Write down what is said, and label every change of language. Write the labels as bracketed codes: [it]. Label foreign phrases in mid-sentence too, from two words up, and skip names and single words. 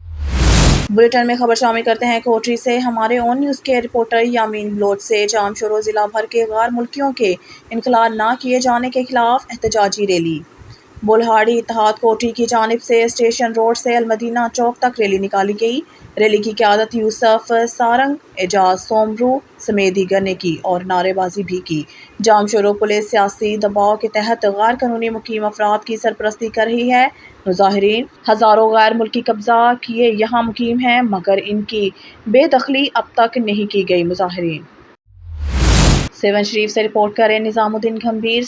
[ur] بلیٹن میں خبر شامل کرتے ہیں کوٹری سے۔ ہمارے اون نیوز کے رپورٹر یامین بلوچ سے۔ جام شورو ضلع بھر کے غیر ملکیوں کے انخلاء نہ کیے جانے کے خلاف احتجاجی ریلی۔ بلہاڑی اتحاد کوٹری کی جانب سے اسٹیشن روڈ سے المدینہ چوک تک ریلی نکالی گئی۔ ریلی کی قیادت یوسف سارنگ، اعجاز سومرو سمیت دیگر نے کی اور نعرے بازی بھی کی۔ جام شورو پولیس سیاسی دباؤ کے تحت غیر قانونی مقیم افراد کی سرپرستی کر رہی ہے۔ مظاہرین ہزاروں غیر ملکی قبضہ کیے یہاں مقیم ہیں مگر ان کی بے دخلی اب تک نہیں کی گئی۔ مظاہرین سیون شریف سے رپورٹ کریں نظام الدین گھمبیر۔